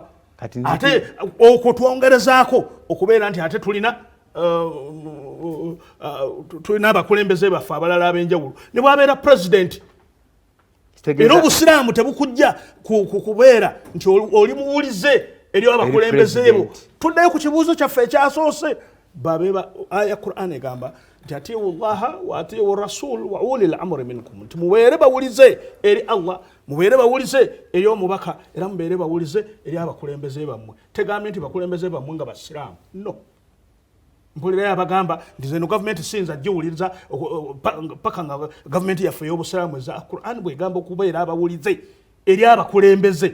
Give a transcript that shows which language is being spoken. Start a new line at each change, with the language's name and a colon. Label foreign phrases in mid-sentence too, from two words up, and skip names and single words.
Ganda: Ate okwo twongerezaako okubeera nti ate tulina abakulembeze baffe abalala ab'enjawulo ne bwabeera president. Era Obusiraamu tebukujja kubeera nti oli muwulize eri abakulembeze bo. Tuddayo ku kibuuzo kyaffe ekyasoose. Aya Quran egamba nti
Arabic: أطيعوا الله و أطيعوا الرسول و أولي الأمر منكم,
Ganda: nti mubeere bawulize eri Allah, mubeere bawulize eri omubaka, era mubeere bawulize eri abakulembeze bammwe. Tegambye nti bakulembeze bammwe nga Basiraamu. No. Mpulirayo abagamba nti zeno gavumenti sinza giwuliriza paka nga gavumenti yaffe y'Obusiraamu eza Quran bwegamba okubeera abawulize eri abakulembeze.